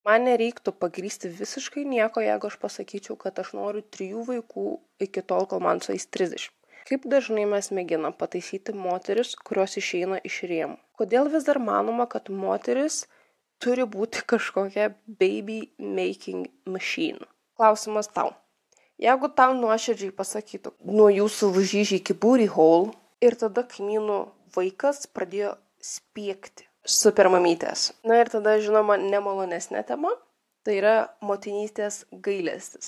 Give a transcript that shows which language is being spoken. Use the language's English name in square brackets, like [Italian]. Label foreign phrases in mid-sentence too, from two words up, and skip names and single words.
[Lithuanian] Man nereiktų pagrįsti visiškai nieko, jeigu aš pasakyčiau, kad aš noriu 3 vaikų iki tol, kol man sueis 30. Kaip dažnai mes mėginam pataisyti moteris, kurios išeina iš rėmų? Kodėl vis dar manoma, kad moteris turi būti kažkokia [English] baby making machine? [Lithuanian] Klausimas tau. Jeigu tau nuoširdžiai pasakytų, nuo jūsų lūžyžiai iki [English] booty hole [Lithuanian] ir tada kaimynų vaikas pradėjo spiegti super mamytės. Na ir tada, žinoma, nemalonesnė tema. Tai yra motinystės gailestis.